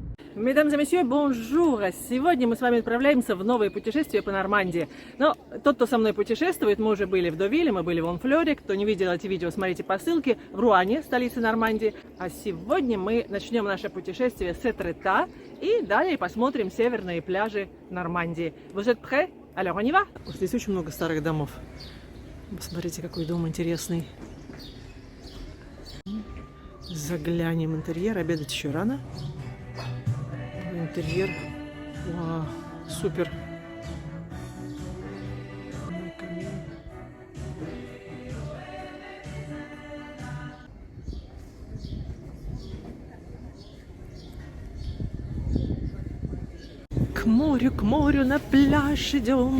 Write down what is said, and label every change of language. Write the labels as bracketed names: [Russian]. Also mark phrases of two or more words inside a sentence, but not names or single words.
[French] Mesdames et messieurs, bonjour! [Russian] Сегодня мы с вами отправляемся в новое путешествие по Нормандии. Но тот, кто со мной путешествует, мы уже были в Довиле, мы были в Онфлёре. Кто не видел эти видео, смотрите по ссылке. В Руане, столице Нормандии. А сегодня мы начнем наше путешествие с Этрета и далее посмотрим северные пляжи Нормандии. [French] Vous êtes prêts? Alors on y va? [Russian] Здесь очень много старых домов. Посмотрите, какой дом интересный. Заглянем в интерьер. Обедать еще рано. Интерьер. Вау, супер. К морю, на пляж идем.